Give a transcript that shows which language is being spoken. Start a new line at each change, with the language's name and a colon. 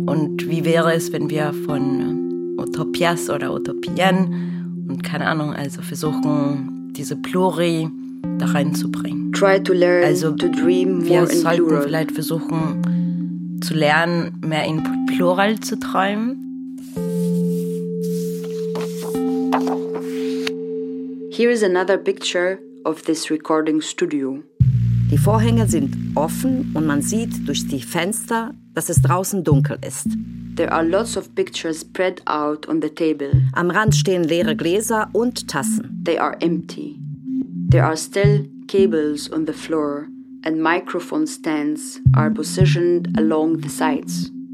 German: Und wie wäre es, wenn wir von Utopias oder Utopien und keine Ahnung, also versuchen, diese Pluri da reinzubringen.
English: Try to learn,
German: also
English: to dream more
German: wir sollten
English: in plural.
German: Vielleicht versuchen zu lernen, mehr in Plural zu träumen.
English: Here is another picture of this recording studio.
German: Die Vorhänge sind offen und man sieht durch die Fenster, dass es draußen dunkel ist.
English: There are lots of pictures spread out on the table.
German: Am Rand stehen leere Gläser und Tassen.
English: They are empty. There are still cables on the floor and microphone stands are positioned along the sides.